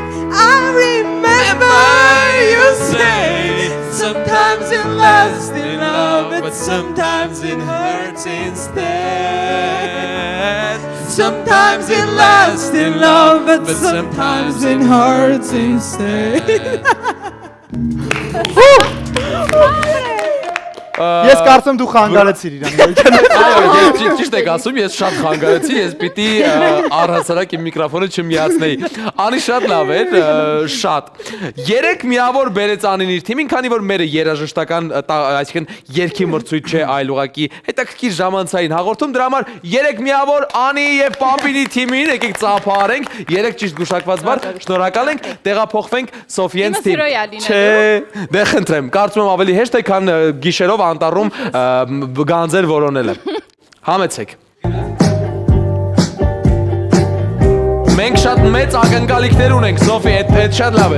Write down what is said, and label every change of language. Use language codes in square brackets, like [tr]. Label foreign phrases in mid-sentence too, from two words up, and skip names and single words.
[en] I remember you say sometimes it lasts in love, but sometimes it hurts instead. Sometimes it lasts in love, but sometimes it hurts instead. [hy] Ես կարծում դու խանգարեցիր իրան։ Այո, ես ճիշտ եք ասում, ես շատ խանգարեցի, ես պիտի առհասարակ իմ միկրոֆոնը չմիացնեի։ Անի շատ լավ էր, շատ։ 3 միավոր բերեց Անին իր թիմին, քանի որ մերը երաժշտական, այսինքն երգի մրցույթ չէ, այլ ուղղակի հետաքրքիր ժամանցային հաղորդում, դրա համար 3 միավոր Անի եւ Պապինի թիմին, եկեք ծափահարենք, 3 ճիշտ գուշակված բառ, շնորհակալ ենք, տեղափոխվենք Սոֆիենց թիմ։ Չէ, դե խնդրեմ, կարծում եմ ավելի հեշտ է, քան գիշերով անտառում գանձեր որոնելը։ Համեցեք։ Մենք շատ մեծ ակնկալիքներ ունենք, Սոֆի, այդ շատ լավ է։